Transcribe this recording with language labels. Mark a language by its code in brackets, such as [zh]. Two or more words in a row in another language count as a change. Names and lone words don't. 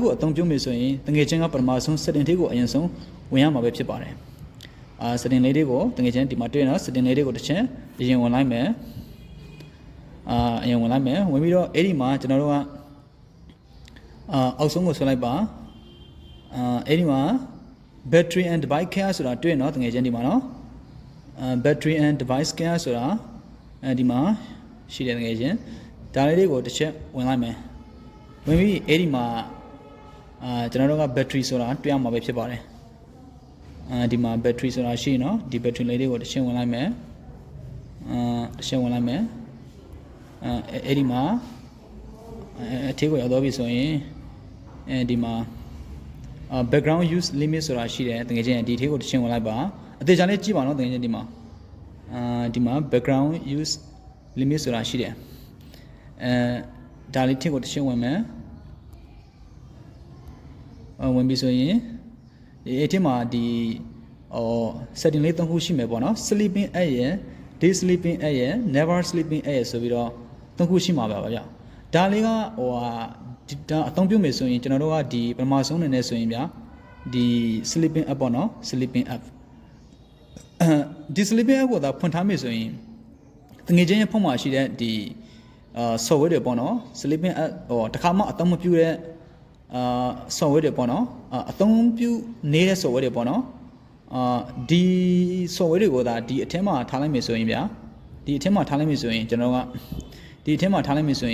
[my] ကိုအသုံးပြုမယ်ဆိုရင်တကယ်ချင်းကပထမဆုံး setting လေးကိုအရင်ဆုံးဝင်ရမှာပဲဖြစ်ပါတယ်setting လေးတွေကိုတကယ်ချင်းဒီမှာတွေ့နော် setting လေးတွေကိုတစ်ချက်အရင်ဝင်လိုက်မယ်အရင်ဝင်လိုက်မယ် ဝင်ပြီးတော့အဲ့ဒီမှာကျွန်တော်တို့ကအောက်ဆုံးကိုဆွဲလိုက်ပါအဲ့ဒီမှာ [en] battery and device care [my] ဆိုတာတွေ့နော်တကယ်ချင်းဒီမှာနော် [en] battery and device care [my] ဆိုတာဒီမှာရှိတယ်တကယ်ချင်းဒါလေးတွေကိုတစ်ချက်ဝင်လိုက်မယ်ဝင်ပြီးအဲ့ဒီမှာကျွန်တော်တို့က battery ဆိုတာတွေ့ရမှာပဲဖြစ်ပါတယ်ဒီမှာ battery ဆိုတာရှိနော်ဒီ battery လေးတွေကိုတစ်ချက်ဝင်လိုက်မယ်တစ်ချက်ဝင်လိုက်မယ်အဲ့ဒီမှာအထက်ကိုရောက်တော့ပြီဆိုရင်ဒီမှာ [en] background use limit [my] ဆိုတာရှိတယ်တကယ်ချင်းဒီအထက်ကိုတစ်ချက်ဝင်လိုက်ပါအသေးချာလေးကြည့်ပါနော်တကယ်ချင်းဒီမှာ [en] background use limit [my] ဆိုတာရှိတယ်ဒါလေးထက်ကိုတစ်ချက်ဝင်မယ် ဝင်ပြီဆိုရင်ဒီအထက်မှာဒီsetting လေး၃ခုရှိမယ်ပေါ့နော် [en] sleeping at [my] ရယ် [en] day sleeping at [my] ရယ် [en] never sleeping at [my] ရယ်ဆိုပြီးတော့၃ခုရှိမှာပါဗျဒါလေးကဒါအသုံးပြုမယ်ဆိုရင်ကျွန်တော်တို့ကဒီပထမဆုံးအနေနဲ့ဆိုရင်ဗျာဒီ [en] sleeping app [my] ပေါ့နော် [en] sleeping app [my] ဒီ [en] sleeping app [my] ကိုသာဖွင့်ထားမယ်ဆိုရင်တငယ် ချင်းရဲ့ဖုန်းမှာရှိတဲ့ဒီsoftware တွေပေါ့နော် [en] sleeping app [my] တခါမှအသုံးမပြုတဲ့software တွေပေါ့နော်အသုံးပြုနေတဲ့ software တွေပေါ့နော်ဒီ software တွေကိုသာဒီအထက်မှာထားလိုက်မယ်ဆိုရင်ဗျာဒီအထက်မှာထားလိုက်မယ်ဆိုရင်ကျွန်တော်ကဒီအထက်မှာထားလိုက်မယ်ဆို